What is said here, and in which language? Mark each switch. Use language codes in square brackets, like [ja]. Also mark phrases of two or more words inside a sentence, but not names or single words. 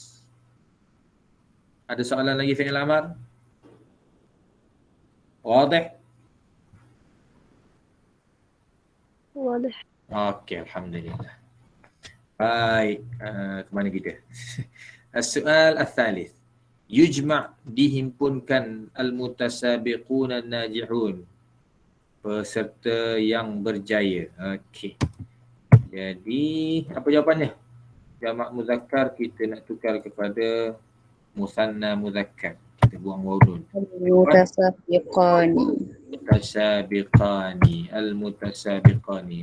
[ms] Ada soalan lagi [ar] فعل أمر? Wadih? Wadah. [ms] Okey, alhamdulillah. Baik, kemana kita? [ar] السؤال الثالث. Yujma' dihimpunkan المتسابقون الناجحون. [ms] Peserta yang berjaya. Okey. Jadi, apa jawapannya? Jamak muzakkar kita nak tukar kepada musanna muzakkar. Kita buang waw nun. Al-mutasabiqani.